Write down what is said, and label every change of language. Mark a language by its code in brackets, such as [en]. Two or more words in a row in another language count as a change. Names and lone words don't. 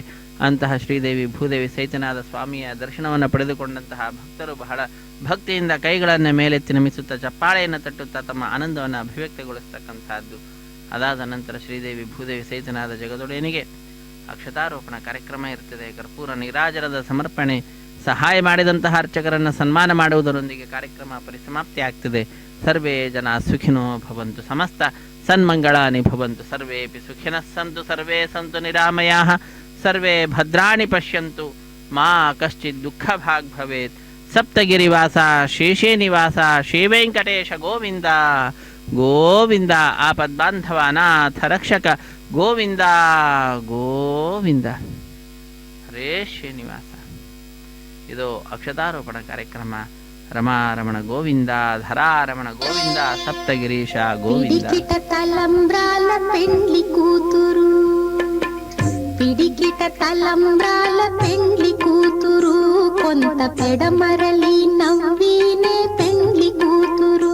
[kn] ಅಂತಹ ಶ್ರೀದೇವಿ ಭೂದೇವಿ ಸಹಿತನಾದ ಸ್ವಾಮಿಯ ದರ್ಶನವನ್ನು ಪಡೆದುಕೊಂಡಂತಹ ಭಕ್ತರು ಬಹಳ ಭಕ್ತಿಯಿಂದ ಕೈಗಳನ್ನು ಮೇಲೆತ್ತಿ ನಮಿಸುತ್ತಾ ಚಪ್ಪಾಳೆಯನ್ನು ತಟ್ಟುತ್ತಾ ತಮ್ಮ ಆನಂದವನ್ನು ಅಭಿವ್ಯಕ್ತಗೊಳಿಸ್ತಕ್ಕಂಥದ್ದು. ಅದಾದ ನಂತರ ಶ್ರೀದೇವಿ ಭೂದೇವಿ ಸಹಿತನಾದ ಜಗದೊಡೆಯನಿಗೆ ಅಕ್ಷತಾರೋಪಣ ಕಾರ್ಯಕ್ರಮ ಇರ್ತದೆ. ಕರ್ಪೂರ ನೀರಾಜರದ ಸಮರ್ಪಣೆ, ಸಹಾಯ ಮಾಡಿದಂತಹ ಅರ್ಚಕರನ್ನು ಸನ್ಮಾನ ಮಾಡುವುದರೊಂದಿಗೆ ಕಾರ್ಯಕ್ರಮ ಪರಿಸಮಾಪ್ತಿ ಆಗ್ತದೆ. [sa] ಸರ್ವೇ ಜನ ಸುಖಿನೋ ಭವಂತು, ಸಮಸ್ತ ಸನ್ಮಂಗಳಾನಿ ಭವಂತು, ಸರ್ವೇಪಿ ಸುಖಿನಃ ಸಂತು, ಸರ್ವೇ ಸಂತು ನಿರಾಮಯಾಃ, ಸರ್ವೇ ಭದ್ರಾಣಿ ಪಶ್ಯಂತು, ಮಾ ಕಶ್ಚಿತ್ ದುಃಖ ಭಾಗ್ ಭವೇತ್. ಸಪ್ತಗಿರಿವಾಸ ಶೇಷೇ ನಿವಾಸ ಶ್ರೀ ವೆಂಕಟೇಶ ಗೋವಿಂದ ಗೋವಿಂದ. ಆಪದ್ಬಾಂಧವ ಅನಾಥ ರಕ್ಷಕ ಗೋವಿಂದ ಗೋವಿಂದ. [kn] ಹರೇ ಶ್ರೀನಿವಾಸ. ಇದು ಅಕ್ಷತಾರೋಪಣ ಕಾರ್ಯಕ್ರಮ. [sa] ರಮಾರಮಣ ಗೋವಿಂದ, ಧರಾರಮಣ ಗೋವಿಂದ, ಸಪ್ತಗಿರೀಶ ಗೋವಿಂದ. [te] పిడికిట తలంబ్రాల పెండ్లి కూతురు, పిడికిట తలంబ్రాల పెండ్లి కూతురు, కొంత పెడమరలి నవ్వినే పెండ్లి కూతురు.